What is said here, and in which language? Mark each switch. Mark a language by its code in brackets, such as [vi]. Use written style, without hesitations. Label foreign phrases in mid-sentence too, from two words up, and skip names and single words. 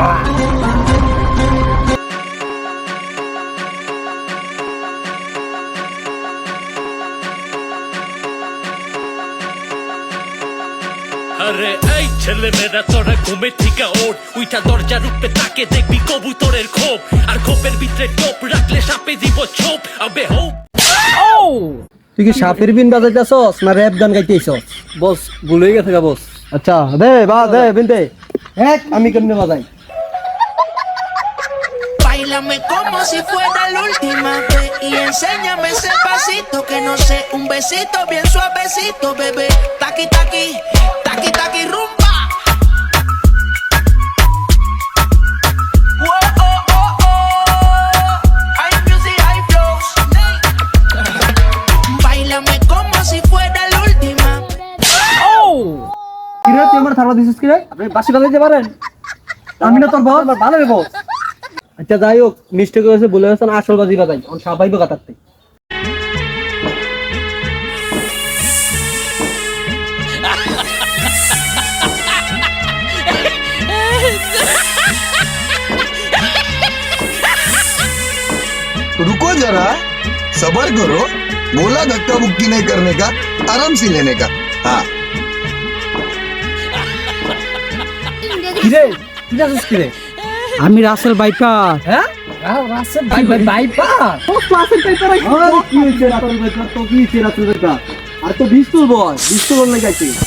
[bn] আরে এই ছেলে মেয়েরা তোরা ঘুমে থেকে ওঠ, উইটা দরজার উপরে তাকে দেখবি কবুতরের খোপ, আর খোপের ভিতরে টোপ রাখলে সাপে দিব ছোপ। আবে হোপ তুই কি সাপের বিন বাজাইতেছস না র‍্যাপ গান গাইতেছস? বস ভুল হয়ে গেছে গা বস। আচ্ছা দে বা দে বিন দে। আমি কেমনে বাজাই? [es] Báilame como si fuera la última vez y enséñame ese pasito que no sé, un besito bien suavecito, bebé. Taqui taqui, taqui taqui rumba. Whoa, oh, oh, oh. Hay music, hay flows. Báilame como si fuera la última. [bn] কিরে তুই আমার থালা দিছিস কিরে? আপনি বাসি বাজাইতে পারেন? আমি না তোর বস, ভালো রে বস। আচ্ছা যাই হোক, মিস্টেক হয়েছে, বলে গেছেন, আসল বাজি বাজাই এখন সবাই কাটাতে। [hi] रुको जरा, सबर करो। बोला धक्का मुक्की नहीं करने का, आराम से लेने का। हाँ [bn] কিরে তুই যাচ্ছিস কিরে? আমি রাসেল ভাইপার। হ্যাঁ রাসেল ভাইপার? ও রাসেল ভাইপার। আরে কি হইছে রাসেল ভাইপার? তো কি হইছে রাসেল ভাইপার? আর তো বিস্তুল বয়, বিস্তুল বল লাগাইছে।